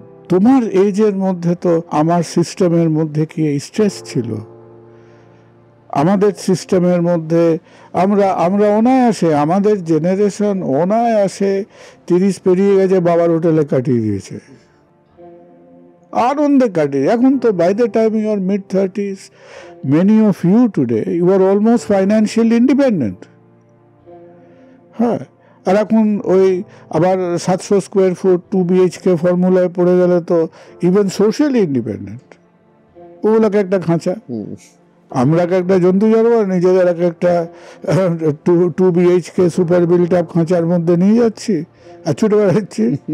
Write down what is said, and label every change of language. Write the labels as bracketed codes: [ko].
[bn] তোমার এজের মধ্যে তো আমার সিস্টেমের মধ্যে কি স্ট্রেস ছিল? আমাদের সিস্টেমের মধ্যে আমরা অনায়াসে, আমাদের জেনারেশন অনায়াসে 30 পেরিয়ে গেছে, বাবার হোটেলে কাটিয়ে দিয়েছে, আনন্দে কাটিয়ে। এখন তো [en] By the time you are mid-30s, many of you today, you are almost financially independent. [bn] হ্যাঁ, আর এখন ওই আবার 700 স্কোয়ার ফুট 2 BHK ফর্মুলায় পড়ে গেলে তো [en] Even socially independent. [bn] ওগুলোকে একটা খাঁচা, আমরা একটা জন্তু জানোয়ার নিজেদের একটা 2 BHK সুপার বিল্ট আপ খাঁচার মধ্যে নিয়ে যাচ্ছি আর ছুটে বেড়াচ্ছি।